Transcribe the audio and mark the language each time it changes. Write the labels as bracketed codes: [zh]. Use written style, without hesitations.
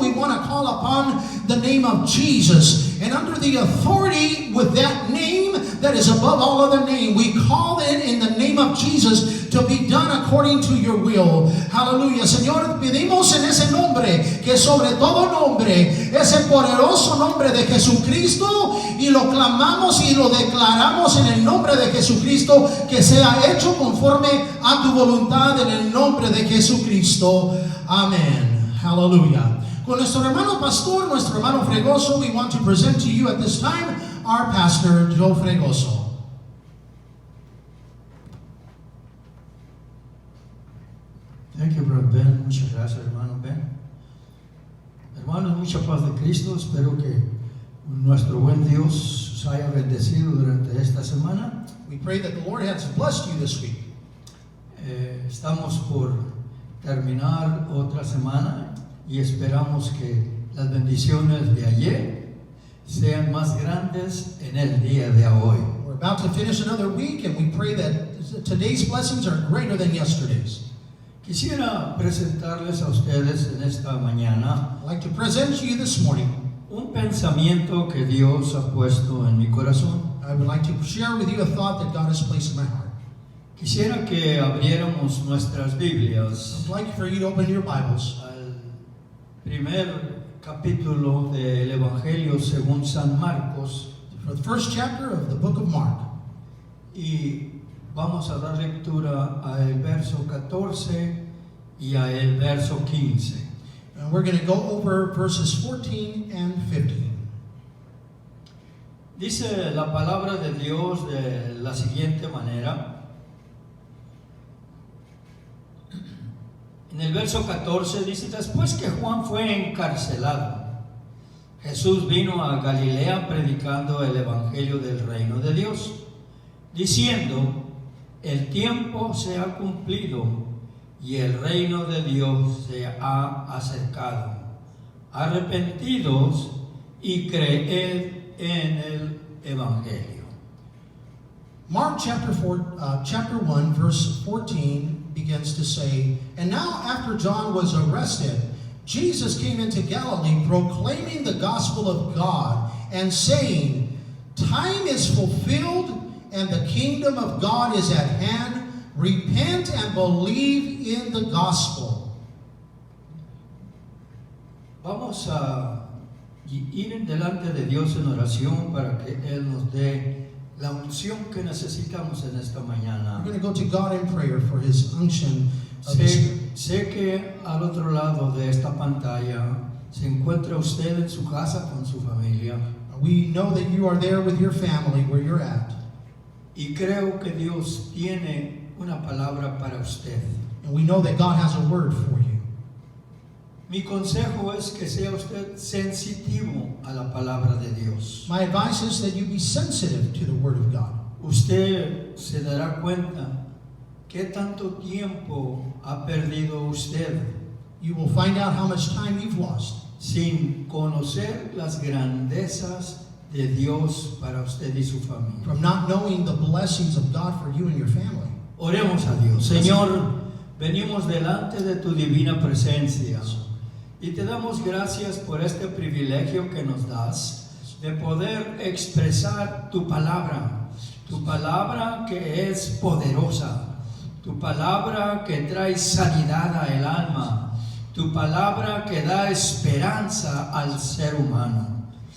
[en] We want to call upon the name of Jesus. And under the authority with that name that is above all other name, we call it in the name of Jesus to be done according to your will. Hallelujah. [es] Señor, pedimos en ese nombre, que sobre todo nombre, ese poderoso nombre de Jesucristo, y lo clamamos y lo declaramos en el nombre de Jesucristo, que sea hecho conforme a tu voluntad en el nombre de Jesucristo. [en] Amén. Hallelujah. [es] Con nuestro hermano pastor, nuestro hermano Fregoso, [en] we want to present to you at this time our pastor, Joe Fregoso. Thank you, Brother Ben. [es] Muchas gracias, hermano Ben. Hermanos, mucha paz de Cristo. Espero que nuestro buen Dios os haya bendecido durante esta semana. [en] We pray that the Lord has blessed you this week. [es] Estamos por terminar otra semana y esperamos que las bendiciones de ayer sean más grandes en el día de hoy. [en] We're about to finish another week, and we pray that today's blessings are greater than yesterday's. [es] Quisiera presentarles a ustedes en esta mañana [en] I'd like to present to you this morning. [es] un pensamiento que Dios ha puesto en mi corazón. [en] I would like to share with you a thought that God has placed in my heart. [es] Quisiera que abriéramos nuestras Biblias [en] I'd like for you to open your Bibles [es] al primer capítulo del Evangelio según San Marcos [en] for the first chapter of the book of Mark. [es] y vamos a dar lectura al verso 14 y al verso 15. [en] And we're going to go over verses 14 and 15. [es] Dice la palabra de Dios de la siguiente manera. En el verso 14 dice: después que Juan fue encarcelado, Jesús vino a Galilea predicando el evangelio del reino de Dios, diciendo: el tiempo se ha cumplido y el reino de Dios se ha acercado. Arrepentidos y creed en el evangelio. [en] Mark chapter 1, verse 14 begins to say, and now after John was arrested, Jesus came into Galilee proclaiming the gospel of God and saying, time is fulfilled and the kingdom of God is at hand. Repent and believe in the gospel. [es] Vamos a ir delante de Dios en oración para que Él nos dé la unción que necesitamos en esta mañana. [en] We're going to go to God in prayer for His unction of His Spirit. [es] Sé que al otro lado de esta pantalla se encuentra usted en su casa con su familia. [en] We know that you are there with your family where you're at. [es] Y creo que Dios tiene una palabra para usted. [en] And we know that God has a word for you. [es] Mi consejo es que sea usted sensitivo a la palabra de Dios. [en] My advice is that you be sensitive to the word of God. [es] Usted se dará cuenta qué tanto tiempo ha perdido usted [en] You will find out how much time you've lost [es] sin conocer las grandezas de Dios para usted y su familia. [en] from not knowing the blessings of God for you and your family. [es] Oremos a Dios. Señor, venimos delante de tu divina presencia y te damos gracias por este privilegio que nos das de poder expresar tu palabra que es poderosa, tu palabra que trae sanidad al alma, tu palabra que da esperanza al ser humano.